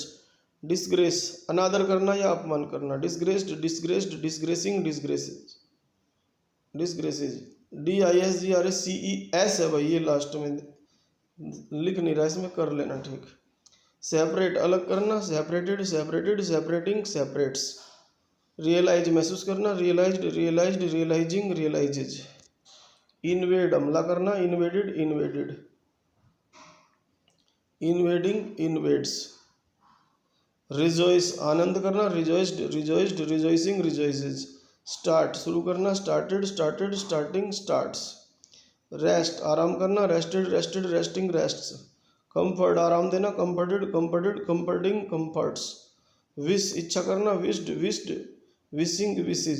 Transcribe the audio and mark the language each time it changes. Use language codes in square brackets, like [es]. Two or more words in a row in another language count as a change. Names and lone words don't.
[hi] डिसग्रेस अनादर करना या अपमान करना, [en] disgraced disgraced disgracing disgraces disgraces. [hi] DISGRACES है भाई, ये लास्ट में लिख नहीं रहा, इसमें कर लेना ठीक। [en] सेपरेट [hi] अलग करना, [en] separated separated separating separates. [hi] रियलाइज महसूस करना, [en] realized realized realizing realizes. इन्वेड [hi] हमला करना, [en] invaded invaded invading invades. [hi] रिजॉइस आनंद करना, [en] rejoiced rejoiced rejoicing rejoices. स्टार्ट [hi] शुरू करना, [en] started started starting starts. रेस्ट [hi] आराम करना, [en] rested rested resting rests. कंफर्ट [hi] आराम देना, [en] comforted comforted comforting comforts. विश [hi] इच्छा करना, [en] wished wished wishing wishes.